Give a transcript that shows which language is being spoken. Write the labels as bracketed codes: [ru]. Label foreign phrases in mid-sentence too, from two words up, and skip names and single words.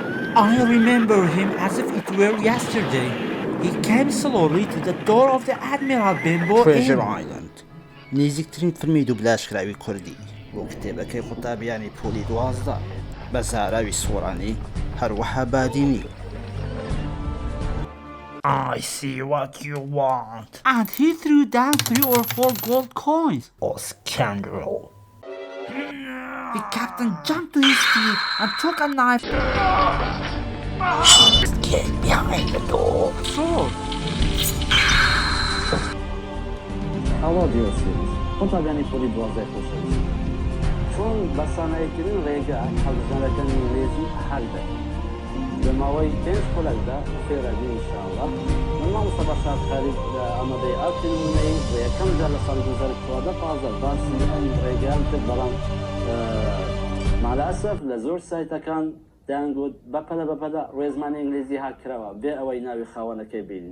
[en] I remember him as if it were yesterday. He came slowly to the door of the Admiral Benbow Treasure Inn. [ckb] Island نزیکترین فیلمی دوبلاشکراوی کوردی بۆ کتێبەکەی قوتابیانی پۆلی 12 بە زاراوی سۆرانی هەروەها بادینی. [en] I see what you want. And he threw down 3 or 4 gold coins. Oh, scoundrel. The captain jumped to his feet and took a knife. Get behind the door. Sword. هوا diyorsunuz. [ckb] قوتابیانی پۆلی 12 خۆشەویست. چۆن بە ساناییکردن ڕێگە هەڵبژارەکانی انگلیزی هەل دەکەن. لە ماوەی 5 خولەکدا فێرەبی ئینشاءالله مامۆستا بەشار خالید لە ئامادەی ئاتی نمونەی و یەکەم جار لە ساڵی 2015 باسی ئەم ڕێگەیان کرد بەڵام مالەئەسەف لە زۆر سایتەکان دەیانگوت بەپەلە ڕێزمانی ئینگلیزی هاکراوە بێ ئەوەی ناوی خاوەنەکەی بینین.